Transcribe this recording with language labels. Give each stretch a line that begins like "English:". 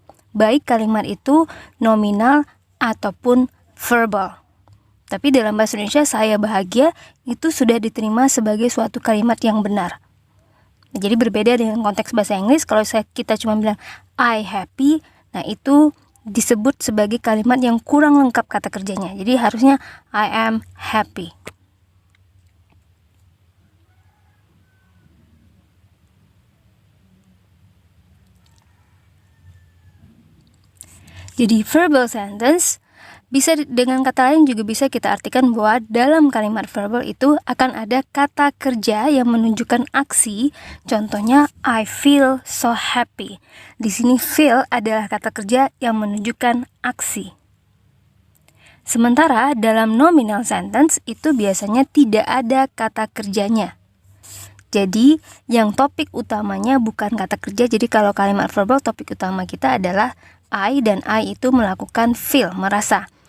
Indonesian: Baik kalimat itu nominal ataupun verbal. Tapi dalam bahasa Indonesia saya bahagia itu sudah diterima sebagai suatu kalimat yang benar. Nah, jadi berbeda dengan konteks bahasa Inggris, kalau kita cuma bilang
English: I happy,
Indonesian: nah itu disebut sebagai kalimat yang kurang lengkap kata kerjanya. Jadi harusnya
English: I am happy.
Indonesian: Jadi verbal sentence bisa dengan kata lain juga bisa kita artikan bahwa dalam kalimat verbal itu akan ada kata kerja yang menunjukkan aksi. Contohnya
English: I feel so happy.
Indonesian: Di sini feel adalah kata kerja yang menunjukkan aksi. Sementara dalam nominal sentence itu biasanya tidak ada kata kerjanya. Jadi yang topik utamanya bukan kata kerja. Jadi kalau kalimat verbal topik utama kita adalah I, dan I itu melakukan feel, merasa.